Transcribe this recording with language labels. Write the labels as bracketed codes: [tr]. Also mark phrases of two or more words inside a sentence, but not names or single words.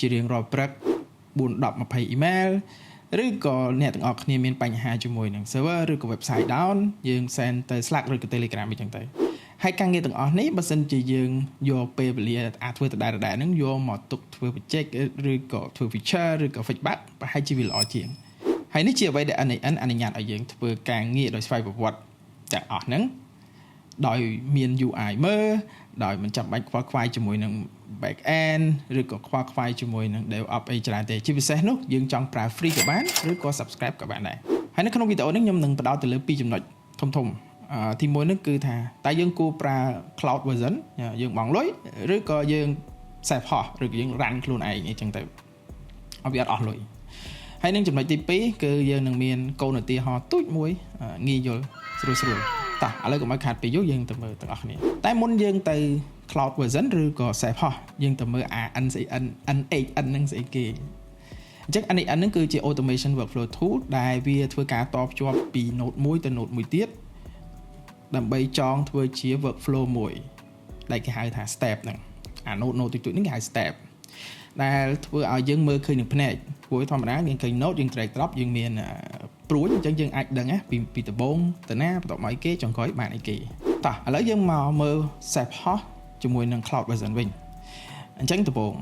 [km] រៀងរាល់ព្រឹក4 10 20 email ឬក៏អ្នកទាំងអស់គ្នាមានបញ្ហាជាមួយនឹង server ឬក៏ [en] website down [km] យើង send ទៅ Slack ឬក៏ Telegram អីចឹងទៅហើយការងារទាំងអស់នេះបើសិនជាយើងយកពេលវេលាធ្វើដដែលហ្នឹងយកមកទុកធ្វើ project ឬក៏ធ្វើ feature ឬក៏ feedback ប្រហែលជាវាល្អជាងហើយនេះជាអ្វីដែល NAN អនុញ្ញាតឲ្យយើងធ្វើការងារដោយស្វ័យប្រវ ត្តិទាំងអស់ហ្នឹងដោយមាន UI មើលដោយមិនចាំបាច់ខ្វល់ខ្វាយជាមួយនឹង [en] back end [km] ឬក៏ខ្វល់ខ្វាយជាមួយនឹង DevOps អីច្រើនទេជាពិសេសនោះយើងចង់ប្រើ free ក៏បានឬក៏ subscribe ក៏បានដែរហើយនៅក្នុងវីដេអូនេះខ្ញុំនឹងបដោតទៅលើ2ចំណុចធំទី1នោះគឺថាតើយើងគួរប្រើ [en] cloud version [km] យើងបង់លុយឬក៏យើង [en] self host [km] ឬក៏យើង run ខ្លួនឯង អីចឹងទៅឲ្យវាអត់អស់លុយហើយនឹងចំណុចទី2គឺយើងនឹងមានកូនឧទាហរណ៍ទូចមួយងាយយល់ស្រួលតោះឥឡូវកុំឲ្យខាតពេលយូរយើងទៅមើលទាំងអស់គ្នាតែមុនយើងទៅ [en] cloud version [km] ឬក៏ [en] self host [km] យើងទៅមើល NHN ហ្នឹងស្អីគេអញ្ចឹង NHN ហ្នឹងគឺជា [en] automation workflow tool [km] ដែលវាធ្វើការតភ្ជាប់ពី node 1ទៅ node 1ទៀតដើម្បីចងធ្វើជា workflow មួយដែលគេហៅថា step ហ្នឹងអា node តិចៗហ្នឹងគេហៅ step ដែលធ្វើឲ្យយើងមើលឃើញនឹងភ្នែកព្រោះធម្មតាយើងឃើញ node យើង [en] drag drop [km] យើងមានព្រួយអញ្ចឹងយើងអាចដឹងពីដំបូងទៅណាបន្ទាប់មកអីគេចុងក្រោយបានអីគេតោះឥឡូវយើងមកមើល [en] self host [km] ជាមួយនឹង [en] cloud version [km] វិញអញ្ចឹងដំបូង